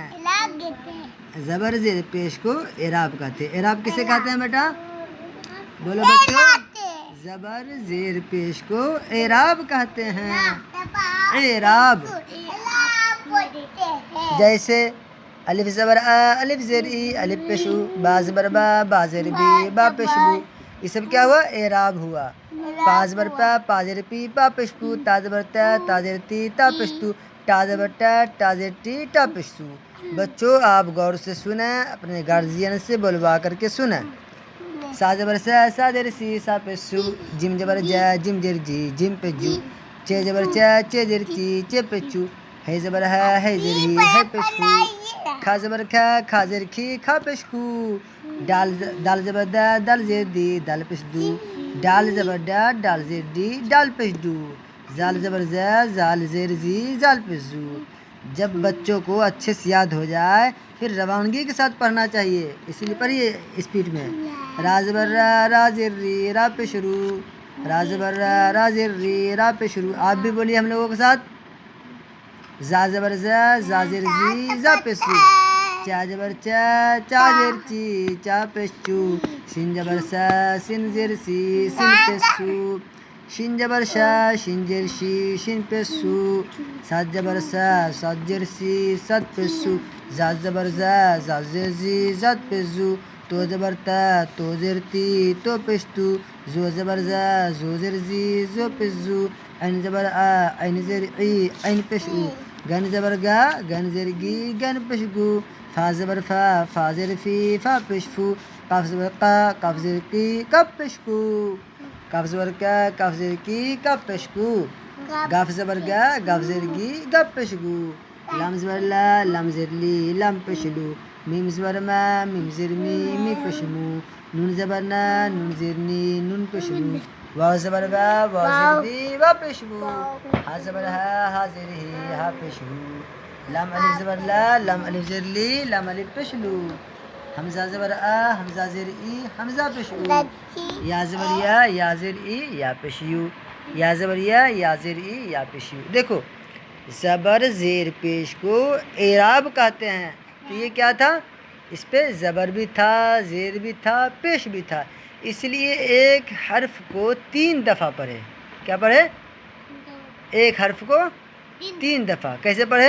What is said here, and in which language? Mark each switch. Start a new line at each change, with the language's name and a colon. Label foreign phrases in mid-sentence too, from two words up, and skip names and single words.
Urdu: زبر زیر پیش کو اعراب کہتے ہیں. اعراب کسے کہتے ہیں بیٹا؟ بولو بچوں. زبر زیر پیش کو اعراب کہتے ہیں. اعراب جیسے الف زبر آ الف زیر ای الف پیش او، با زبر با با زیر بی با پیش بو. یہ سب کیا ہوا؟ اعراب ہوا. پا زبر پا پا زیر پی پا پیش پو، تا زبر تا تا زیر تی تا پیش تو، ٹا زبر ٹا ٹا زیر ٹی ٹا پیش تو. بچوں آپ غور سے سنیں، اپنے گارجین سے بلوا کر کے سنیں. سا زبر سا سا زیر سی سا پیش سو، جم زبر جا جم زیر جی جم پیش جو، چے زبر چا چے زیر چی چے پیش چو، ہے زبر ہے زیر ہی ہے پیش خو، کھا زبر کھا کھا زیر کھی کھا پیش خو، دال زبر دا دال زیر دی دال پیش دو، ڈال زبر ڈا ڈال زیر ڈی ڈال پیش دو، زال زبر زا زال زیر زی زال پیش زو. جب بچوں کو اچھے سے یاد ہو جائے پھر روانگی کے ساتھ پڑھنا چاہیے، اسی لیے پڑھیے اسپیڈ میں. را زبر را را زیر ری را پیش رو، را زبر را را زیر ری را پیش رو. آپ بھی بولیے ہم لوگوں کے ساتھ. زا زبر زا زا زیر زی زا پیش سو، چا زبر چا چا زیر چی چا پیش چو، سین زبر سا سین زیر سی سین پیش سو، شین زبر شا شین زیر شی شین پیش سو، سات زبر سا سات زیر سی سات پیش سو، زا زبر زا زا زیر زی زات پیش زو، تو زبر تا تو زیر تی تو پیش تو، زو زبر زا زو زیر زی زو پیش زو، عین زبر آ عین زیر ای عین پیش او، گن زبر گا گن زیر گی گن پیش گو، فا زبر فا فا زیر فی فا پیش فو، قاف زبر قا قاف زیر کی کاف پیش کو، کاف زبر کا کاف زیر کی کاف پیش کو، گاف زبر گا گاف زیر گی گاف پیش گو، لام زبر لا لام زیر لی لام پیش لو، میم زبر ما میم زیر می می پیش مو، نون زبر نا نون زیر نی نون پیش مو، واو زبر وا واو زیر دی وا پیش مو، ہا زبر ہا ہا زیر ہی ہا پیش مو، لام الف زبر لا لام الف زیر لی لام الف پیش لو، حمزہ زبر آ حمزہ زیر ای حمزہ پیش او، یا زبر یا زیر ای یا پیش یو، یا زبر یا زیر ای یا پیش یو. دیکھو زبر زیر پیش کو اعراب کہتے ہیں. تو یہ کیا تھا؟ اس پہ زبر بھی تھا زیر بھی تھا پیش بھی تھا، اس لیے ایک حرف کو 3 دفعہ پڑھے. کیا پڑھے؟ ایک حرف کو 3 دفعہ. کیسے پڑھے؟